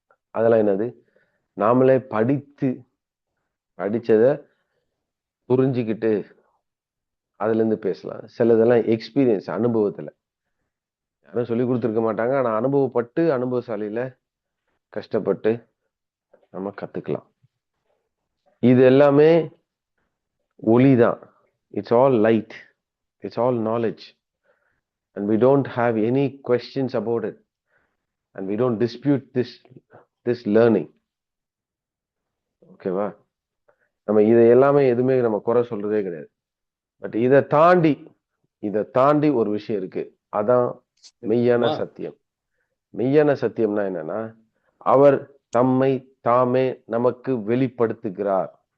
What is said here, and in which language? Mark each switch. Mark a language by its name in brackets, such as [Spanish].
[Tamil] அதெல்லாம் என்னது, நாமளே படிச்சதை புரிஞ்சுக்கிட்டு அதுல இருந்து பேசலாம். சிலதெல்லாம் எக்ஸ்பீரியன்ஸ், அனுபவத்துல யாரும் சொல்லி கொடுத்துருக்க மாட்டாங்க. ஆனா அனுபவப்பட்டு அனுபவசாலியில கஷ்டப்பட்டு நம்ம கத்துக்கலாம். இது எல்லாமே ஒளிதான். [English] It's all light, it's all knowledge, and we don't have any questions about it, and we don't dispute this learning. [Tamil] ஓகேவா? நம்ம இதை எல்லாமே எதுவுமே நம்ம குறை சொல்றதே கிடையாது. பட் இதை தாண்டி ஒரு விஷயம் இருக்கு. அதான் மெய்யான சத்தியம். மெய்யான சத்தியம்னா என்னன்னா, அவர் தம்மை தாமே நமக்கு வெளிப்படுத்துகிறார்.